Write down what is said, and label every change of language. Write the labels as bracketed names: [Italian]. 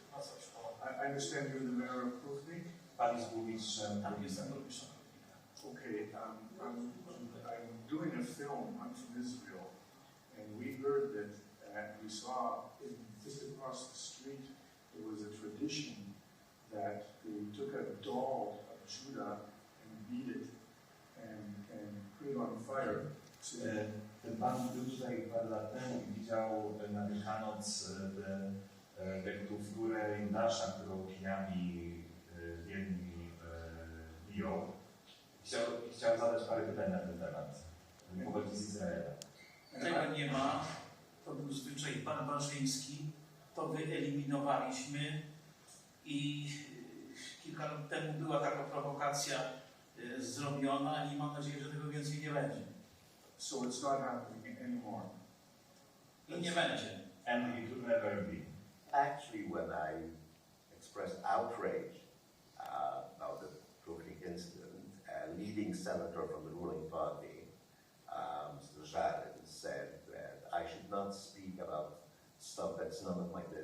[English] I understand you're the mayor of Prudnik. Okay, I'm doing a film. I'm from Israel, and we heard that we saw just across the street there was a tradition that they took a doll of Judah and beat it and put it on fire. [Polish] Ten pan był tutaj parę lat temu i widział na Wielkanoc tę figurę Judasza, którą kiniami wierni biją. Chciał zadać parę pytań na ten temat. Pochodzi z Izraela. Tego nie ma. To był zwyczaj barbarzyński. To wyeliminowaliśmy i kilka lat temu była taka prowokacja zrobiona i mam nadzieję, że tego więcej nie będzie. [English] So it's not happening anymore. [Polish] I nie będzie. [English] And it will never be. Actually, when I expressed outrage about the Prudnik incident, a leading senator from the ruling party, Mr. Żarin, said that I should not speak about stuff that's none of my